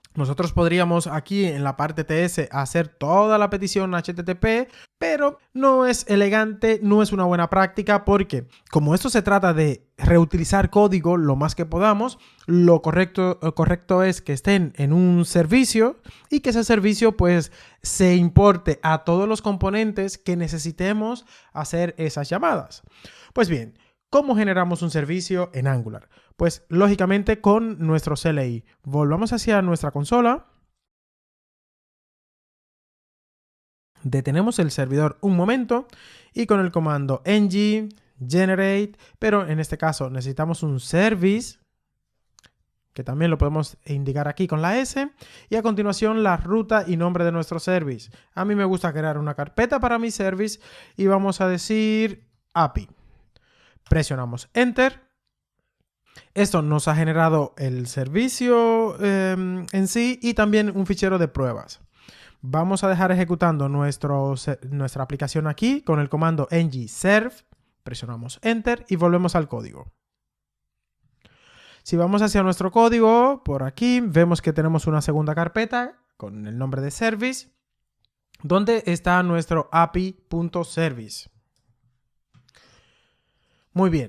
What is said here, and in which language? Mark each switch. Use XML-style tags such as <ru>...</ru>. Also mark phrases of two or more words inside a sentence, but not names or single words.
<es>Nosotros podríamos aquí en la parte TS hacer toda la petición HTTP, pero no es elegante, no es una buena práctica porque como esto se trata de reutilizar código lo más que podamos, lo correcto es que estén en un servicio y que ese servicio pues se importe a todos los componentes que necesitemos hacer esas llamadas. Pues bien, ¿cómo generamos un servicio en Angular? Pues lógicamente con nuestro CLI. Volvamos hacia nuestra consola. Detenemos el servidor un momento y con el comando ng generate, pero en este caso necesitamos un service que también lo podemos indicar aquí con la S, y a continuación la ruta y nombre de nuestro service. A mí me gusta crear una carpeta para mi service y vamos a decir API. Presionamos Enter. Esto nos ha generado el servicio en sí y también un fichero de pruebas. Vamos a dejar ejecutando nuestra aplicación aquí con el comando ng-serve. Presionamos Enter y volvemos al código. Si vamos hacia nuestro código, por aquí vemos que tenemos una segunda carpeta con el nombre de service, donde está nuestro api.service. Muy bien.</es>